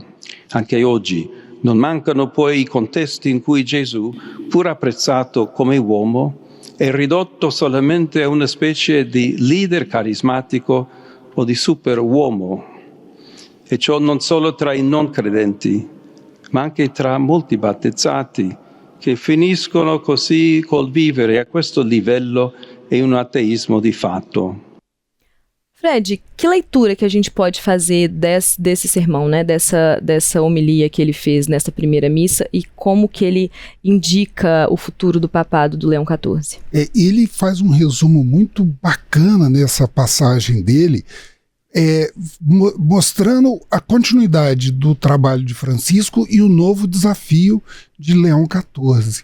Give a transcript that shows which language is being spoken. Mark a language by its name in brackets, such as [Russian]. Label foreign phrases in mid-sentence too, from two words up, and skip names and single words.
[Italian] Anche oggi non mancano poi i contesti in cui Gesù, pur apprezzato come uomo, è ridotto solamente a una specie di leader carismatico o di superuomo. E ciò non solo tra i non credenti, ma anche tra molti battezzati, che finiscono così col vivere a questo livello e un ateismo di fatto. [Portuguese] Fred, que leitura que a gente pode fazer desse sermão, né? Dessa homilia que ele fez nessa primeira missa e como que ele indica o futuro do papado do Leão XIV? Ele faz um resumo muito bacana nessa passagem dele, mostrando a continuidade do trabalho de Francisco e o novo desafio de Leão XIV.